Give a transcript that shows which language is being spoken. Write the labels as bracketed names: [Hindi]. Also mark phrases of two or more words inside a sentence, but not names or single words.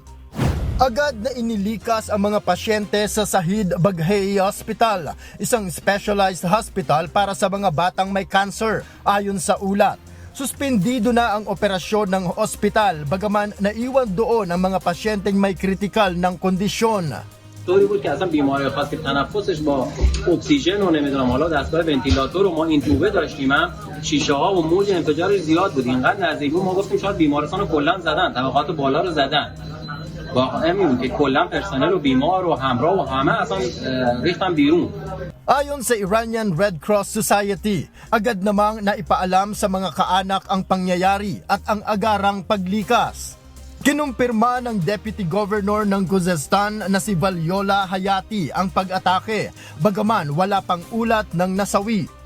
[Filipino] Agad na inilikas ang mga pasyente sa Sahid Baghei Hospital, isang [English] specialized hospital [Filipino] para sa mga batang may cancer, ayon sa ulat. Suspendido na ang operasyon ng hospital bagaman naiwan doon ang mga pasyenteng may kritikal ng kondisyon. [Persian] طوری بود که اصلا بیمار خاصی تنفسش با اکسیژن و نمیدونم حالا دستگاه ونتیلاتور و ما این توبه داشتیم هم شیشه ها و موج انفجارش زیاد بود اینقدر نزدیک بود ما گفتیم شاید بیمارستان رو کلا زدن طبقات بالا رو زدن واقعا همین که کلا پرسنل و بیمار و همراه و همه اصلا ریختن بیرون. [Filipino] Ayon sa Iranian Red Cross Society, agad namang naipaalam sa mga kaanak ang pangyayari at ang agarang paglikas. Kinumpirma ng [English] Deputy Governor [Filipino] ng Khuzestan na si Valyola Hayati ang pag-atake, bagaman wala pang ulat ng nasawi.